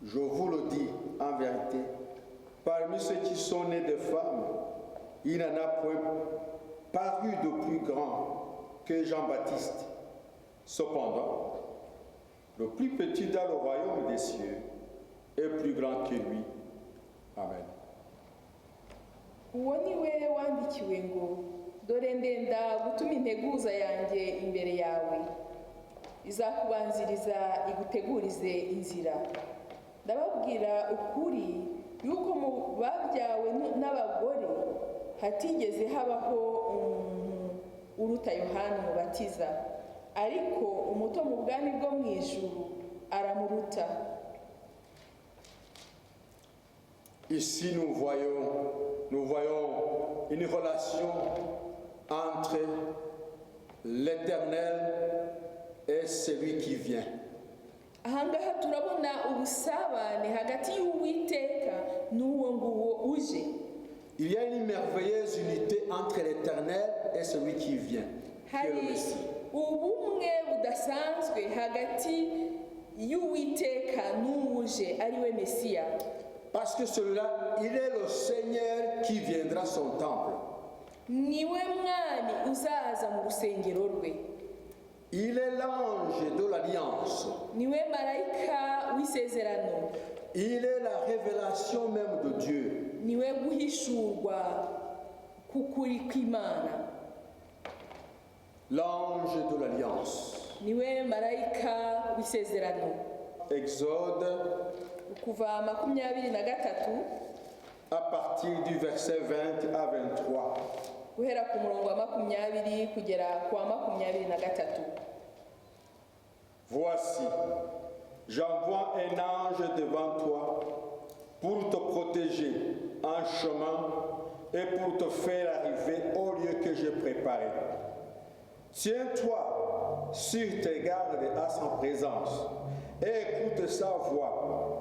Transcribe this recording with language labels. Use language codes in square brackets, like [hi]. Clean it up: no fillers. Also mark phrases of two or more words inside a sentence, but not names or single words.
[fr] Je vous le dis en vérité, parmi ceux qui sont nés de femmes, il n'en a point paru de plus grand que Jean-Baptiste. Cependant, le plus petit dans le royaume des cieux est plus grand que lui. Amen. [rw] uwo ni we wandikiwe ngo dore ndenda gutuma integuza yanjye imbere yawe izakubanziriza igutegurize inzira. Ndababwira ukuri yuko mu babyawe n'abagore hatigeze habaho umuntu uruta Yohana Umubatiza, ariko umuto mu bwami bwo mu ijuru aramuruta. [fr] Ici, nous voyons une relation entre l'Éternel et celui qui vient. [rw] Ahangaha turabona ubusabane hagati y'Uwiteka n'uwo nguwo uje. [fr] Il y a une merveilleuse unité entre l'Éternel et celui qui vient, qui est le [rw] Hari [fr] Messie. [rw] ubumwe budasanzwe hagati y'Uwiteka n'uwuje ari we Mesiya. [fr] Parce que celui-là, il est le Seigneur qui viendra à son temple. [rw] Niwe mwami uzaza mu rusengero rwe. [fr] Il est l'ange de l'alliance. [rw] Niwe marayika w'isezerano. [fr] Il est la révélation même de Dieu. [rw] Niwe guhishurwa k'ukuri kw'Imana. [fr] L'ange de l'alliance. [rw] Niwe marayika w'isezerano. [fr] Exode, [rw] Kuva 23 [fr] à partir du verset 20 à 23. [rw] guhera ku murongo wa 20 kugera ku wa 23. [fr] Voici, j'envoie un ange devant toi pour te protéger en chemin et pour te faire arriver au lieu que j'ai préparé. Tiens-toi sur tes gardes à sa présence et écoute sa voix.